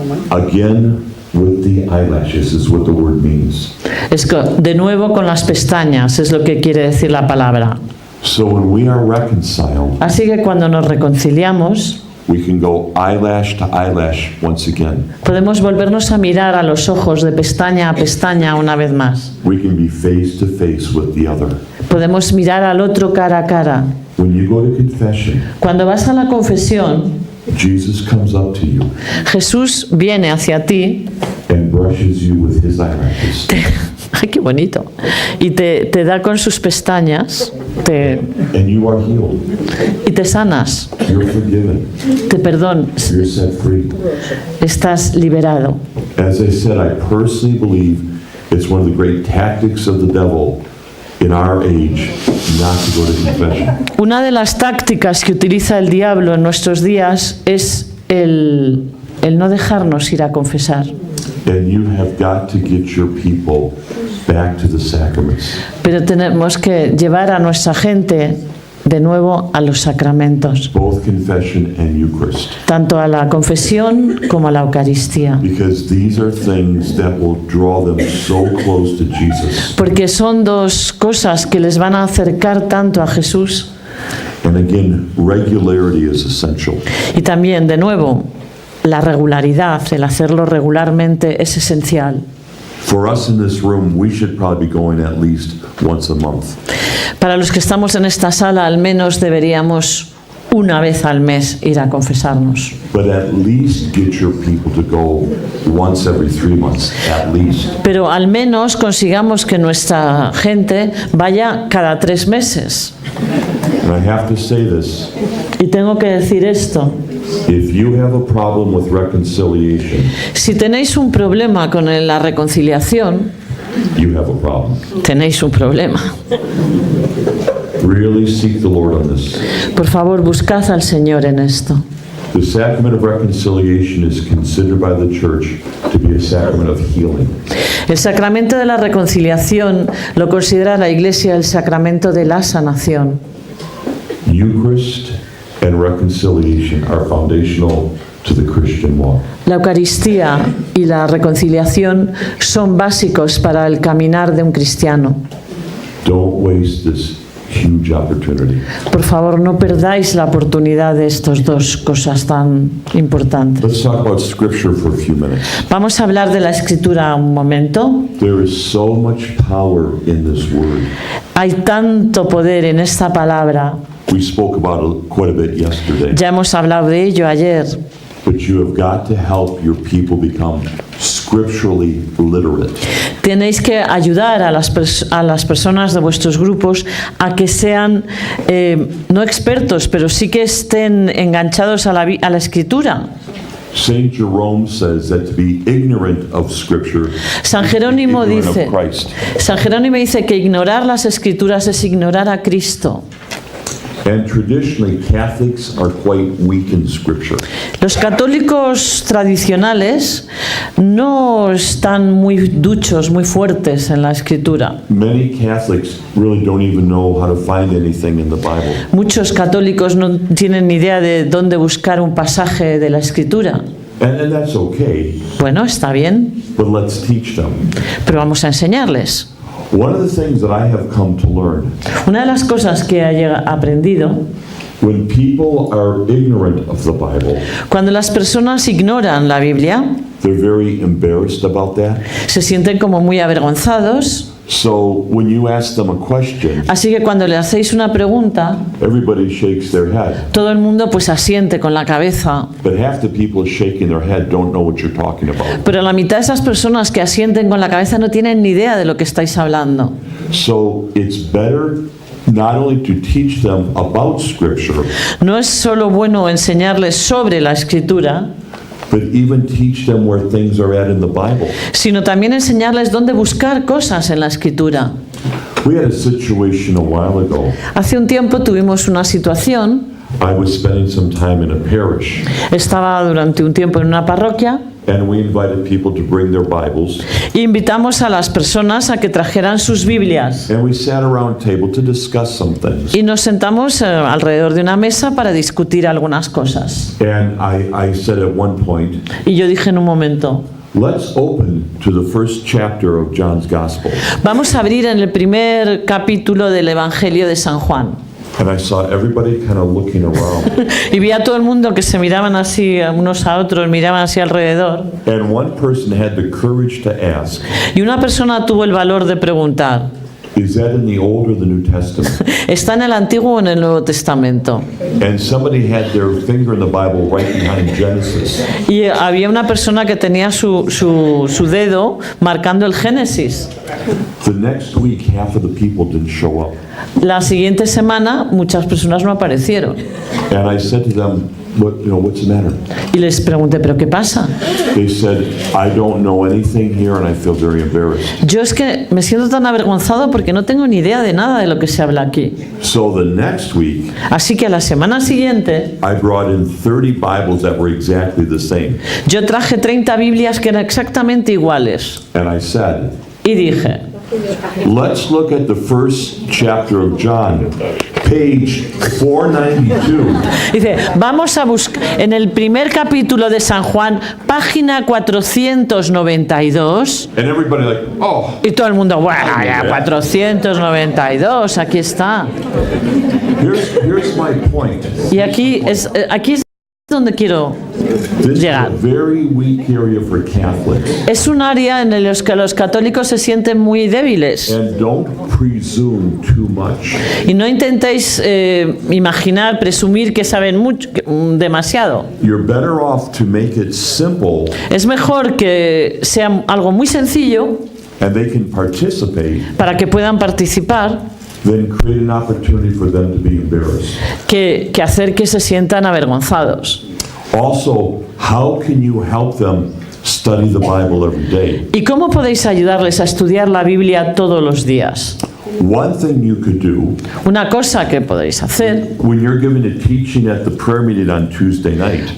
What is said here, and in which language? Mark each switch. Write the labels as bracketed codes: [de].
[en] Again, with the eyelashes is what the word means. [es] De nuevo con las pestañas, es lo que quiere decir la palabra. [en] So when we are reconciled, [es] Así que cuando nos reconciliamos, [en] we can go eyelash to eyelash once again. [es] podemos volvernos a mirar a los ojos de pestaña a pestaña una vez más. [en] We can be face to face with the other. [es] Podemos mirar al otro cara a cara. [en] When you go to confession, [es] Cuando vas a la confesión, [en] Jesus comes up to you [es] Jesús viene hacia ti, [en] and brushes you with his eyelashes. [es] ¡ay, qué bonito! Y te da con sus pestañas [en] And you are healed. [es] y te sanas, [en] You're forgiven. [es] te perdonas, [en] You're set free. [es] estás liberado. [en] As I said, I personally believe it's one of the great tactics of the devil in our age not to go to confession. [es] Una de las tácticas que utiliza el diablo en nuestros días es el no dejarnos ir a confesar. [en] And you have got to get your people back to the sacraments. [es] Pero tenemos que llevar a nuestra gente de nuevo a los sacramentos, [en] Both confession and Eucharist. [es] tanto a la confesión como a la Eucaristía, [en] Because these are things that will draw them so close to Jesus. [es] porque son dos cosas que les van a acercar tanto a Jesús. [en] And again, regularity is essential. [es] Y también, de nuevo, la regularidad, el hacerlo regularmente es esencial. [en] For us in this room, we should probably be going at least once a month. [es] Para los que estamos en esta sala, al menos deberíamos una vez al mes ir a confesarnos. [en] But at least get your people to go once every 3 months, at least. [es] Pero al menos consigamos que nuestra gente vaya cada 3 meses. [en] And I have to say this, [es] Y tengo que decir esto. [en] if you have a problem with reconciliation, [es] Si tenéis un problema con la reconciliación, [en] you have a problem. [es] tenéis un problema. [en] Really seek the Lord on this. [es] Por favor, buscad al Señor en esto. [en] The sacrament of reconciliation is considered by the church to be a sacrament of healing. [es] El sacramento de la reconciliación lo considera la Iglesia el sacramento de la sanación. [en] Eucharist and reconciliation are foundational to the Christian walk. [es] La Eucaristía y la reconciliación son básicos para el caminar de un cristiano. [en] Don't waste this huge opportunity. [es] Por favor, no perdáis la oportunidad de estas dos cosas tan importantes. [en] Let's talk about Scripture for a few minutes. [es] Vamos a hablar de la Escritura un momento. [en] There is so much power in this word. [es] Hay tanto poder en esta palabra. [en] We spoke about it quite a bit yesterday. [es] Ya hemos hablado de ello ayer. [en] But you have got to help your people become scripturally literate. [es] Tenéis que ayudar a las personas de vuestros grupos a que sean no expertos, pero sí que estén enganchados a la Escritura. [en] Saint Jerome says that to be ignorant of Scripture [es] San [en] is to be [es] Jerónimo [en] ignorant [es] dice, [en] of Christ. [es] San Jerónimo dice que ignorar las Escrituras es ignorar a Cristo. [en] And traditionally, Catholics are quite weak in Scripture. [es] Los católicos tradicionales no están muy duchos, muy fuertes en la escritura. [en] Many Catholics really don't even know how to find anything in the Bible. [es] Muchos católicos no tienen ni idea de dónde buscar un pasaje de la escritura. [en] And that's okay, [es] Bueno, está bien, [en] but let's teach them. [es] pero vamos a enseñarles. [en] One of the things that I have come to learn, [es] Una de las cosas que he aprendido, [en] when people are ignorant of the Bible, [es] cuando las personas ignoran la Biblia, [en] they're very embarrassed about that. [es] se sienten como muy avergonzados. [en] So when you ask them a question, [es] Así que cuando le hacéis una pregunta, [en] everybody shakes their head. [es] todo el mundo pues asiente con la cabeza. [en] But half the people shaking their head don't know what you're talking about. [es] Pero la mitad de esas personas que asienten con la cabeza no tienen ni idea de lo que estáis hablando. [en] So it's better not only to teach them about Scripture, [es] No es solo bueno enseñarles sobre la escritura, [en] but even teach them where things are at in the Bible. [es] sino también enseñarles dónde buscar cosas en la escritura. [en] We had a situation a while ago. [es] Hace un tiempo tuvimos una situación, [en] I was spending some time in a parish, [es] estaba durante un tiempo en una parroquia [en] and we invited people to bring their Bibles, [es] e invitamos a las personas a que trajeran sus Biblias [en] and we sat around a table to discuss some things. [es] y nos sentamos alrededor de una mesa para discutir algunas cosas. [en] And I said at one point, [es] Y yo dije en un momento, [en] let's open to the first chapter of John's Gospel. [es] vamos a abrir en el primer capítulo del Evangelio de San Juan. [en] And I saw everybody kind of looking around. [es] Y vi a todo el mundo que se miraban así unos a otros, miraban así alrededor. [en] And one person had the courage to ask, [es] Y una persona tuvo el valor de preguntar, [en] is that in the Old or the New Testament? [es] ¿está en el Antiguo o en el Nuevo Testamento? [en] And somebody had their finger in the Bible right behind Genesis. [es] Y había una persona que tenía su dedo marcando el Génesis. [en] The next week, half of the people didn't show up. [es] La siguiente semana muchas personas no aparecieron. [en] And I said to them, what's the matter? [es] Y les pregunté, ¿pero qué pasa? [en] They said, I don't know anything here and I feel very embarrassed. [es] Yo es que me siento tan avergonzado porque no tengo ni idea de nada de lo que se habla aquí. [en] So the next week, [es] Así que a la semana siguiente [en] I brought in 30 Bibles that were exactly the same. [es] yo traje 30 Biblias que eran exactamente iguales. [en] And I said, [es] Y dije, [en] let's look at the first chapter of John, page 492. [es] dice, vamos a buscar en el primer capítulo de San Juan, página 492. [en] And everybody like, oh, [es] Y todo el mundo, bueno, ya 492, aquí está. [en] here's my point. [es] Y aquí es donde quiero [en] This is a [es] llegar. [en] very weak area for Catholics. [es] Es un área en el que los católicos se sienten muy débiles. [en] And don't presume too much. [es] Y no intentéis imaginar, presumir que saben mucho, demasiado. [en] You're better off to make it simple [es] Es mejor que sea algo muy sencillo [en] and they can participate [es] para que puedan participar [en] than create an opportunity for them to be embarrassed. [es] que hacer que se sientan avergonzados. [en] Also, how can you help them study the Bible every day? [es] ¿Y cómo podéis ayudarles a estudiar la Biblia todos los días? [en] One thing you could do [es] Una cosa que podéis hacer, [en] when you're giving a teaching at the prayer meeting on Tuesday night,